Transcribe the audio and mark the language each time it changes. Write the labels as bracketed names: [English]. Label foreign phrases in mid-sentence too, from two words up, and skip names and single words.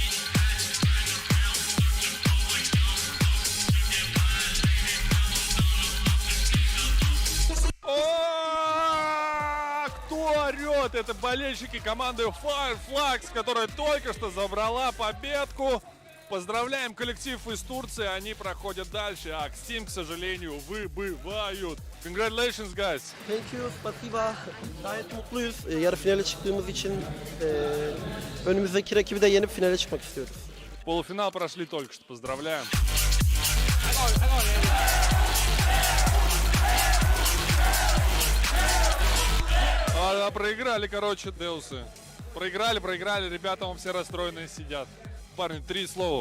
[Russian] Кто орет? Это болельщики команды Flux, которая только что забрала победку. Поздравляем коллектив из Турции, они проходят дальше, а X-Team, к сожалению, выбывают. [English] Congratulations, guys! Thank you, [Russian] спасибо. [Turkish] Gayet mutluyuz. Yarı finale çıktığımız için önümüzdeki rakibi de yenip finale çıkmak istiyoruz. [Russian] Полуфинал прошли только что, поздравляем. Проиграли, короче, Деусы. Проиграли, ребята, вон все расстроенные сидят. Парни, 3 слова.